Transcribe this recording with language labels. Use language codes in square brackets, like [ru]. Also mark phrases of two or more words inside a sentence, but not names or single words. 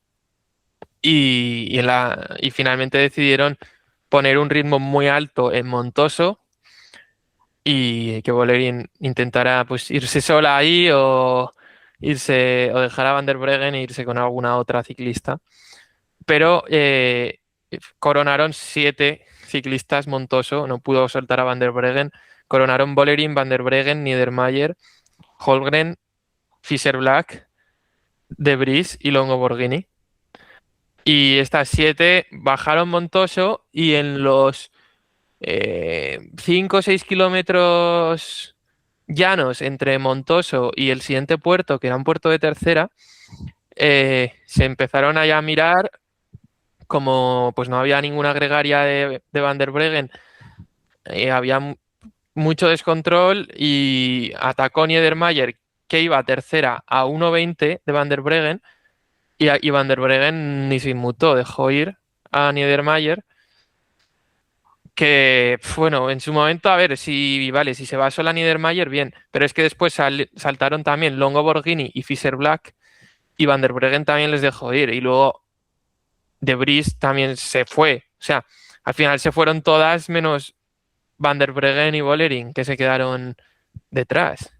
[es] Y finalmente decidieron poner un ritmo muy alto en Montoso y que Vollering intentara pues irse sola ahí o dejar a Van der Breggen e irse con alguna otra ciclista. Pero coronaron 7 ciclistas Montoso, no pudo soltar a Van der Breggen. Coronaron Vollering, Van der Breggen, Niedermayer, Holmgren, Fischer-Black, De Vries y Longo Borghini. Y estas 7 bajaron Montoso y en los 5 o 6 kilómetros llanos entre Montoso y el siguiente puerto, que era un puerto de tercera, se empezaron a mirar, como pues no había ninguna gregaria de Van der Breggen, había mucho descontrol y atacó Niedermayer, que iba tercera a 1.20 de Van der Breggen, y Van der Breggen ni se inmutó, dejó ir a Niedermayer, que, bueno, en su momento, a ver, si se va sola Niedermayer, bien, pero es que después saltaron también Longo Borghini y Fischer Black, y Van der Breggen también les dejó ir, y luego De Vries también se fue, o sea, al final se fueron todas menos Van der Breggen y Vollering, que se quedaron detrás.